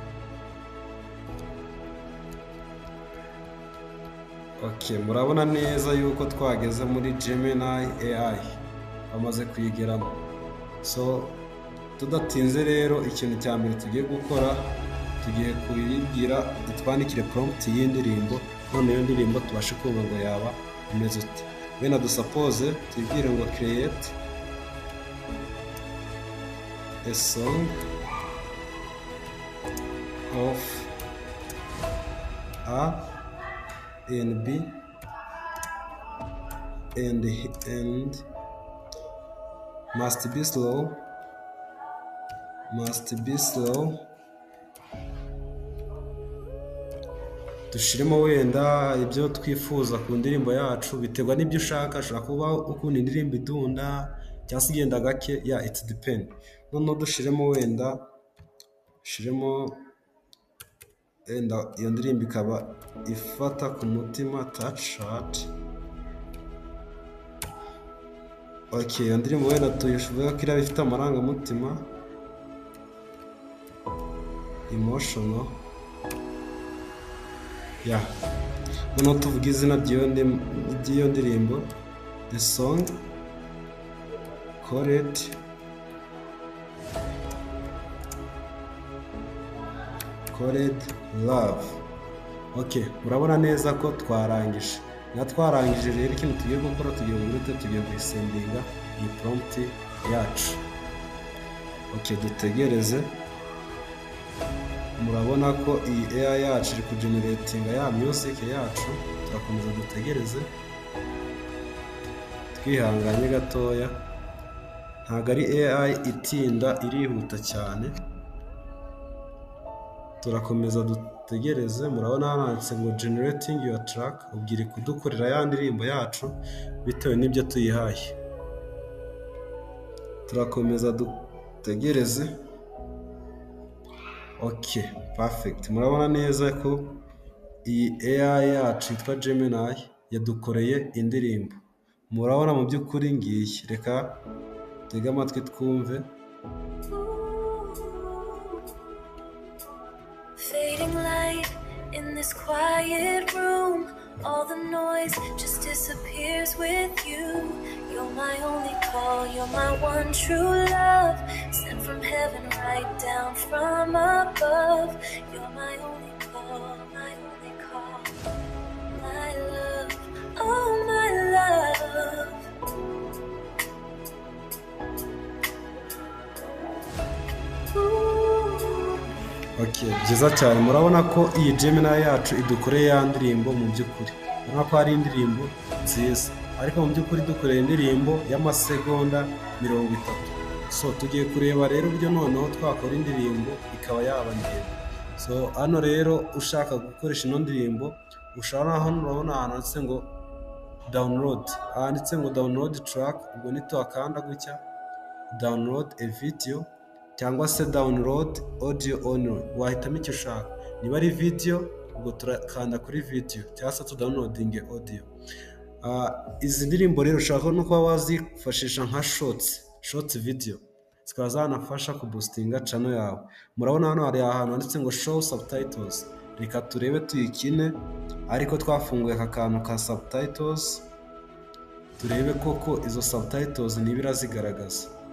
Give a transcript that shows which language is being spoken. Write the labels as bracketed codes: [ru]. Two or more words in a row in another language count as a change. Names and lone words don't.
[rw] Murabona neza yuko twageze muri Gemini AI, bamaze kuyigeramo. So tudatinze rero, ikintu cya mbere tugiye gukora, tugiye kuyibwira itwandikire prompt y'indirimbo, none iyo ndirimbo tubashe kumva ngo yaba imeze ute. Wenda dusuppose tubwire ngo [en] create a song of A and B and must be slow. [rw] Dushiremo wenda ibyo twifuza ku ndirimbo yacu, biterwa n'ibyo ushaka. Ushobora kuba ukunda indirimbo idunda cyangwa se igenda gake, [en] it depend. [rw] Noneho dushiremo wenda iyo ndirimbo ikaba ifata ku mutima, [en] touch heart. [rw] Iyo ndirimbo wenda tuyishoboye ko iraba ifite amarangamutima, emotional. Noneho tuvuga izina ry'iyo ndirimbo, [en] the song called Love. [rw] Murabona neza ko twarangije. Twarangije rero, ikintu tugiye gukora, tugiye gusendinga iyi prompt yacu. Dutegereze. Murabona ko iyi AI yacu iri kugeneratinga ya music yacu. Turakomeza dutegereze twihanganye gatoya. Ntabwo ari AI itinda, irihuta cyane. Turakomeza dutegereze. Murabona handitse ngo [en] generating your track, [rw] ubwire kudukorera ya ndirimbo yacu bitewe n'ibyo tuyihaye. Turakomeza dutegereze. Perfect. Murabona neza ko iyi AI yacu yitwa Gemini yadukoreye indirimbo. Murabona mu by'ukuri ngiyi. Reka tege amatwi twumve. [en] Fading light in this quiet room, all the noise just disappears with you. You're my only call, you're my one true love, sent from heaven right down from above. You're my only call, my love, oh my love. [rw] Byiza cyane. Murabona ko iyi Gemini yacu idukoreye ya ndirimbo. Mu by'ukuri urabona ko ari indirimbo nziza, ariko mu by'ukuri dukoreye indirimbo y'amasegonda 30. So tugiye kureba rero uburyo noneho twakora indirimbo ikaba yaba ndende. So hano rero ushaka gukoresha ino ndirimbo, ushobora hano urabona ahantu handitse ngo download, handitse ngo [en] download track, [rw] ubwo nituhakanda gutya [en] download a video [rw] cyangwa se [en] download audio only, [rw] wahitamo icyo ushaka. Niba ari video ubwo turakanda kuri video cyangwa se [en] downloading audio. [rw] Izi ndirimbo rero ushaka no kuba wazifashisha nka [en] shorts video, [rw] zikaba zanafasha kuboostinga channel yawe. Murabona hano hari ahantu handitse ngo [en] show subtitles, [rw] reka turebe tuyikine ariko twafunguye aka kantu ka subtitles, turebe koko izo subtitles niba irazigaragaza.